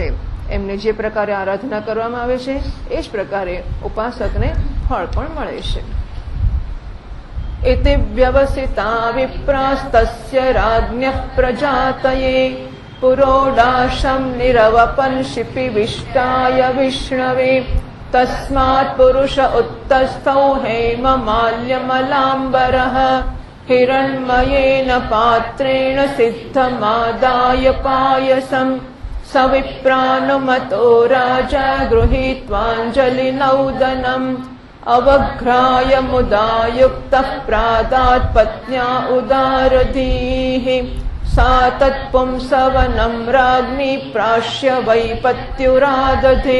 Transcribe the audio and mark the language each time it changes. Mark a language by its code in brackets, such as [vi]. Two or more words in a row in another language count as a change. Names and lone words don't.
[gu] એમને જે પ્રકારે આરાધના કરવામાં આવે છે એ જ પ્રકારે ઉપાસકને ફળ પણ મળે છે. [sa] एते व्यवसिता विप्रास्तस्य राज्ञः प्रजातये पुरोडाशम निरवपन शिपिविष्टाय विष्णवे तस्मात् पुरुष उत्तस्थौ हेममाल्यमलाम्बरः हिरण्मयेन पात्रेण सिद्धमादाय पायसम् स विप्रानुमतो राजा गृहीत्वाञ्जलिनौदनम् अवघ्राय मुदा युक्तः प्रादात् पत्न्या उदारधीः सा तत्पुंसवनम् राज्ञी प्राश्य वै पत्युरादधे